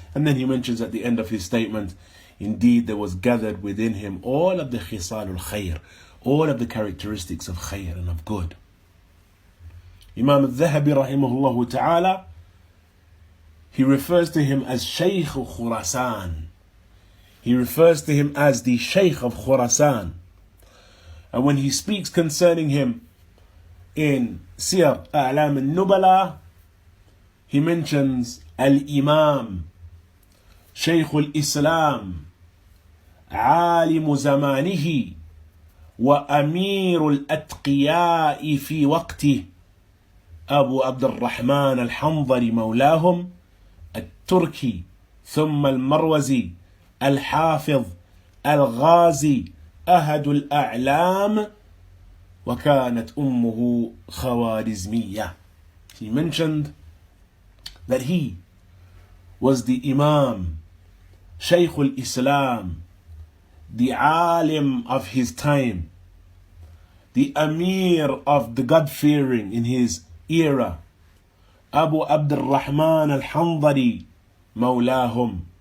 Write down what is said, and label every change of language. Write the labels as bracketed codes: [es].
[en] And then he mentions at the end of his statement, indeed there was gathered within him all of the khisalul khayr, all of the characteristics of khayr and of good. Imam al-Dhahabi rahimahullah ta'ala, he refers to him as Shaykh Khurasan. He refers to him as the Shaykh of Khurasan. And when he speaks concerning him in Siyar A'lam al-Nubala, [ar] he mentions Al-Imam, Shaykh al-Islam, عالم زمانه وأمير الأتقياء في وقته أبو عبد الرحمن الحنظلي مولاهم التركي ثم المروزي الحافظ الغازي أحد الأعلام وكانت أمه خوارزمية. [en] He mentioned that he was the Imam, Shaykh al-Islam, the alim of his time, the Amir of the God-fearing in his era, Abu Abdul Rahman al-Hanzali مولاهم